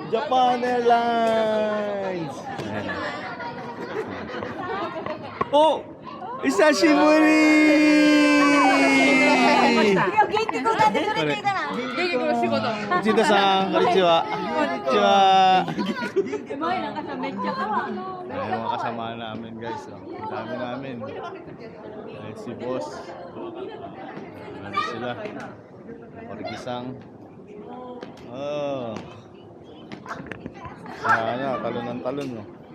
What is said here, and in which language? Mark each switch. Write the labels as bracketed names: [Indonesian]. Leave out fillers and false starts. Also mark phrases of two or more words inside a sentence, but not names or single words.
[English] Japan Airlines. Oh! [Japanese] 久しぶり！こんにちはさん、こんにちは. Konnichiwa. [Filipino] Ay, mga kasama namin guys. Ang dami namin. Ay, si boss. Ano sila? Origisang. Oh. Sana, talon ng talon, no?